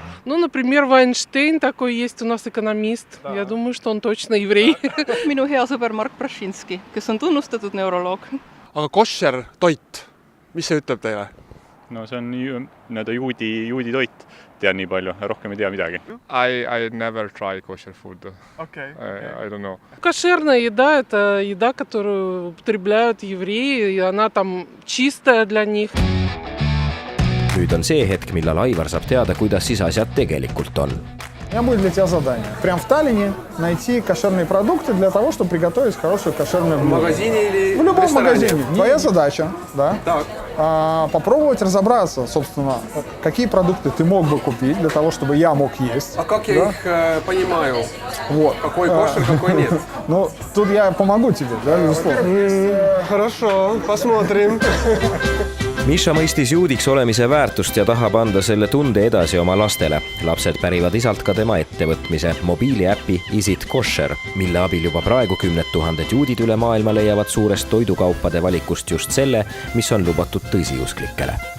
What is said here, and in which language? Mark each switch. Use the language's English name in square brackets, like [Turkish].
[Russian] Ну, например, Вайнштейн такой есть у нас экономист. Да. Я думаю, что он точно еврей. [Estonian] Minu hea sõber Mark Brashinski, kes on tunnustatud neuroloog. Aga kosher toit, mis see ütleb teile? No see on juudi toit. Tean nii palju, rohkem ei tea midagi. [English] I never try kosher food. Okay. I don't know. [Russian] Кошерная еда – это еда, которую употребляют евреи, и она там чистая для них. [Estonian] Nüüd on see hetk, millal Aivar saab teada, kuidas siis asjad tegelikult on. [Russian] У меня будет для тебя задание. Прям в Таллине найти кошерные продукты для того, чтобы приготовить хорошую кошерную блюдо. В магазине или в любом магазине. Нет. Твоя задача, да, Так. Попробовать разобраться, собственно, какие продукты ты мог бы купить для того, чтобы я мог есть. А как я их понимаю? Вот. Какой кошер, какой нет? Ну, тут я помогу тебе, да, безусловно. Хорошо, посмотрим. [Estonian] Misha mõistis juudiks olemise väärtust ja tahab anda selle tunde edasi oma lastele. Lapsed pärivad isalt ka tema ettevõtmise mobiiliäpi Isit Kosher, mille abil juba praegu 10 000 juudid üle maailma leiavad suurest toidukaupade valikust just selle, mis on lubatud tõsiusklikele.